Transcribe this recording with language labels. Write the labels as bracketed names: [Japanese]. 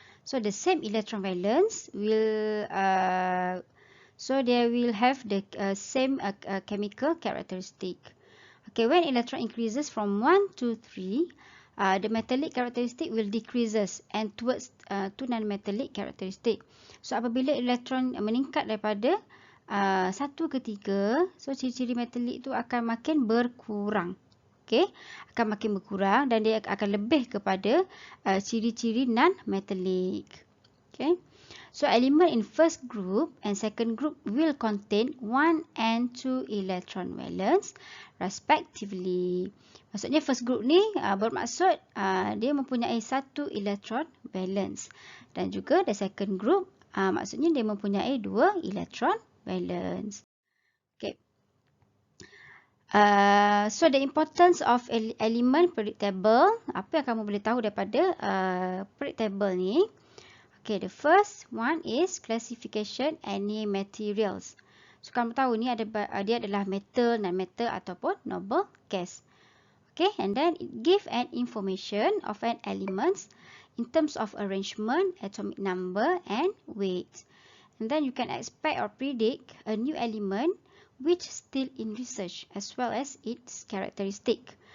[English] So the same electron valence will so they will have the same chemical characteristic. Okay, when electron increases from 1 to 3, the metallic characteristic will decreases and towards to non-metallic characteristic. [Malay] So apabila elektron meningkat daripada 1 ke 3, so ciri-ciri metalik itu akan makin berkurang. Okay, akan makin berkurang dan dia akan lebih kepada ciri-ciri non-metallic. [English] Okay, so element in first group and second group will contain 1 and 2 electron valence respectively. [Malay] Maksudnya first group ni bermaksud dia mempunyai 1 electron valence, dan juga the second group maksudnya dia mempunyai 2 electron valence. Okay. [English] So the importance of element periodic table. [Malay] Apa yang kamu boleh tahu daripada periodic table ni? [English] Okay, the first one is classification any materials. [Malay] So kamu tahu ni dia adalah metal, non-metal ataupun noble gas. [English] Okay, and then it give an information of an element in terms of arrangement, atomic number and weight. And then you can expect or predict a new element which still in research as well as its characteristic.